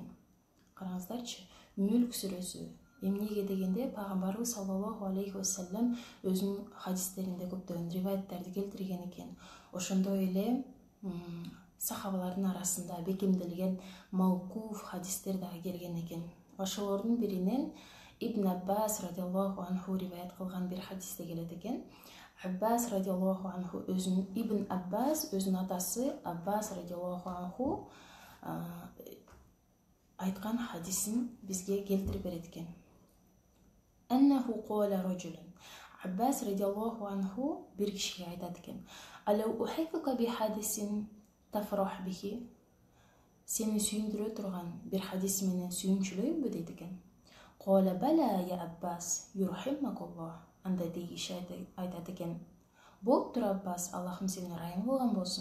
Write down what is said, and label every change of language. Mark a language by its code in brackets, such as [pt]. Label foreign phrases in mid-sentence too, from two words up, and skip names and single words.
[ky] Караңыздарчы, Мүлк сүрөсү эмнеге дегенде, пайгамбарыбыз [ar] صلى الله عليه وسلم [ky] өзүнүн хадистеринде көптөгөн риваяттерди келтирген экен. Ошондой эле сахабалардын арасында бекемделген мауқуф хадистер дагы келген экен. Ошолордун биринен Ибн Аббас [ar] رضي الله عنه [ky] риваят кылган бир хадисте келет экен. Аббас [ar] رضي الله عنه [ky] Ибн Аббас өзүнүн атасы Аббас [ar] رضي الله عنه [ky] айткан хадисин бизге келтирип берет экен. [ar] أنه قال رجل. Аббас رضي الله عنه [ky] бир кишиге айтат экен: [ar] ألا أتحفك بحديث تفرح به. [ky] Сени сүйүндүрө турган бир хадис менен сүйүнчүлөйбү дейт экен. [ar] قال بلى يا عباس يرحمك الله. [ky] Анда дейиш айтат экен: болуп тур Аббас, Аллахым сени райым кылган болсун.